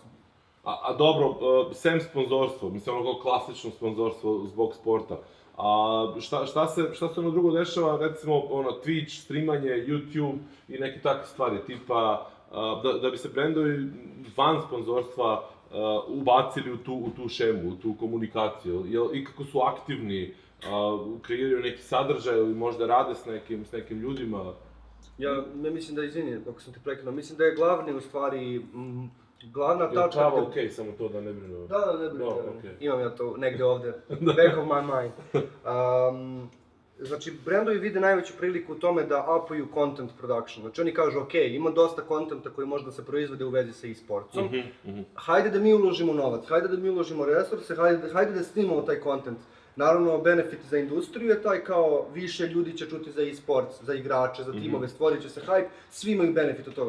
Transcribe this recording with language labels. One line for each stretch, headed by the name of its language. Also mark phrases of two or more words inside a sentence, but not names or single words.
Serbian: A dobro, sem sponzorstvo, mislim ono klasično sponzorstvo zbog sporta, šta se ono drugo dešava, recimo Twitch, streamanje, YouTube i neke takve stvari, tipa da bi se brendovi van sponzorstva ubacili u tu šemu, u tu komunikaciju, i kako su aktivni, kreiraju neki sadržaj ili možda rade s nekim ljudima? Ja mislim da, izvini, ako sam te prekinuo, mislim da je glavni u stvari, glavna tačka... Je li okej, samo to da ne brinu? Da, ne brinu, imam ja to negde ovde,
English: back of my mind.
Serbian: Znači, brendovi vide najveću priliku u tome da upuju
English: content production.
Serbian: Znači, oni kažu, ok, ima dosta kontenta koji može da se proizvode u vezi sa e-sportsom. Hajde da mi uložimo novac, hajde da mi uložimo resurse, hajde da snimamo taj content Naravno, benefit za industriju je taj kao više ljudi će čuti za e-sports, za igrače, za timove, stvorit će se hype, svi imaju benefit od toga.